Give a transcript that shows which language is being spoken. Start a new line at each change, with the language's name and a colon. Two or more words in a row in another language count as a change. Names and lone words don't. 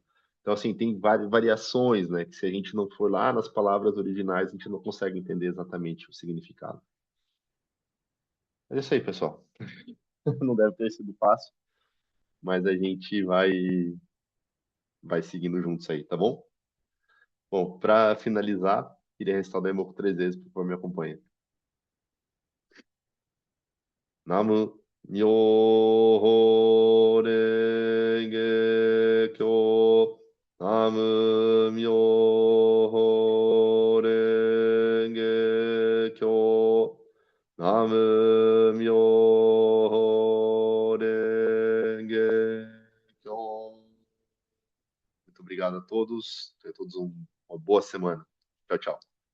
Portuguese: Então, assim, tem variações, né? Que se a gente não for lá nas palavras originais, a gente não consegue entender exatamente o significado. Mas é isso aí, pessoal. Não deve ter sido fácil, mas a gente vai seguindo juntos aí, tá bom? Bom, para finalizar, queria restar o Daimoku 3 vezes, por favor, me acompanha.
Japanese: 南無妙法蓮華経. 南無妙法蓮華経. 南無妙法蓮華経.
Portuguese: Muito obrigado a todos. Tenham todos uma boa semana. Tchau, tchau.